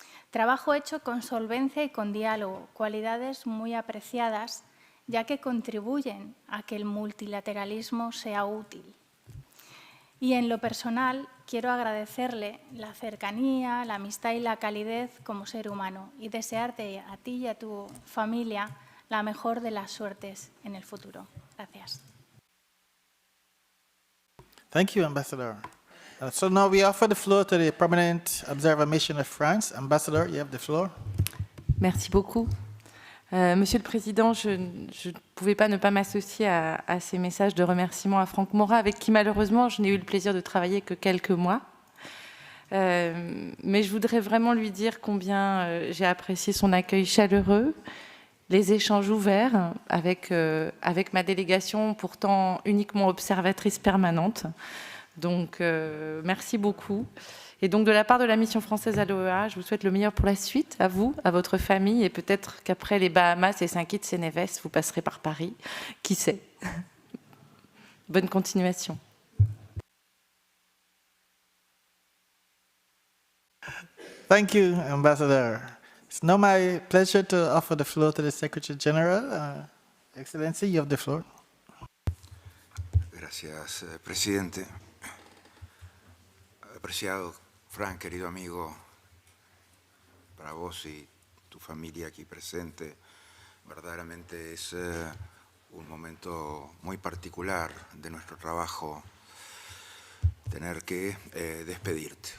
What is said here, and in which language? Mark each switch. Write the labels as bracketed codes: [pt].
[es] Trabajo hecho con solvencia y con diálogo, cualidades muy apreciadas, ya que contribuyen a que el multilateralismo sea útil. Y en lo personal, quiero agradecerle la cercanía, la amistad y la calidez como ser humano y desearte a ti y a tu familia la mejor de las suertes en el futuro. Gracias. [en] Thank you, Ambassador. So now we offer the floor to the Permanent Observer Mission of France. Ambassador, you have the floor. [fr] Merci beaucoup. Monsieur le Président, je ne pouvais pas ne pas m'associer à ces messages de remerciement à Franck Mora, avec qui malheureusement je n'ai eu le plaisir de travailler que quelques mois. Mais je voudrais vraiment lui dire combien j'ai apprécié son accueil chaleureux, les échanges ouverts avec ma délégation, pourtant uniquement observatrice permanente. Donc merci beaucoup. Et donc, de la part de la mission française à l'OEA, je vous souhaite le meilleur pour la suite, à vous, à votre famille, et peut-être qu'après les Bahamas et Saint Kitts et Nevis, vous passerez par Paris. Qui sait? Bonne continuation. [en] Thank you, Ambassador. It's now my pleasure to offer the floor to the Secretary General. Excellency, you have the floor. [es] Gracias, presidente. Apreciado Frank, querido amigo, para vos y tu familia aquí presente, verdaderamente es un momento muy particular de nuestro trabajo tener que despedirte.